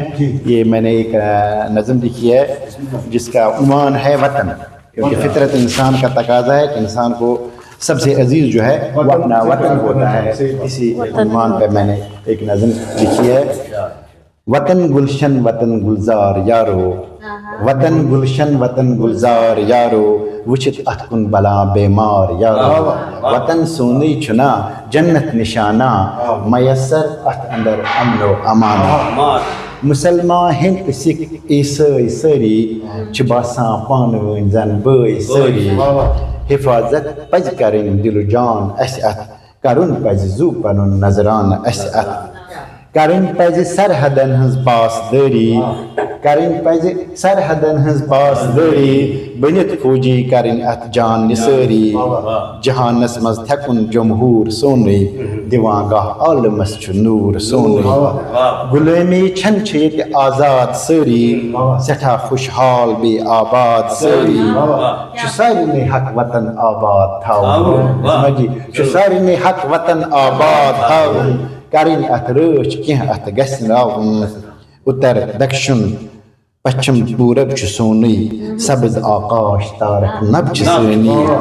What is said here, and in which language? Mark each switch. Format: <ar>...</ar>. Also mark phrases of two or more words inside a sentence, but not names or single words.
<ur>یہ میں نے ایک نظم لکھی ہے جس کا عنوان ہے وطن، کیونکہ فطرت انسان کا تقاضا ہے کہ انسان کو سب سے عزیز جو ہے وہ اپنا وطن ہوتا ہے. اسی عنوان پہ میں نے ایک نظم لکھی ہے.</ur> <ks>وطن گلشن وطن گلزار یارو، وطن گلشن وطن گلزار یارو، وچت اتھ کن بلا بیمار یارو. وطن سونی چھنا جنت نشانہ، میسر اتھ اندر امن و امانہ. مسلمان ہند سکھ عیسائی ساری چھ باسان پانوین زن بٲے ساری. حفاظت پز کرن دل و جان اس اتھ، کرن پز زو پنن نظران اس اتھ. کرن پزِ سرحدن ہنز پاسداری کرن پزِ سرحدن ہنز پاسداری بنت فوجی کرن ات جان نثاری جہانس مز تھکن جمہور سونی دیوان گاہ عالمس چھ نور سونی غلامی چھن چھ یت آزاد ساری سٹھا خوشحال بے آباد ساری چھ سارے حق وطن آباد تھاون چھ سارے حق وطن آباد تھاون کرن ات رچ کینٛہہ ات گژھِ ناون اتر دکشن پچھم پورب چھ سونی سبز آکاش تارک نب چھ سونی</ks>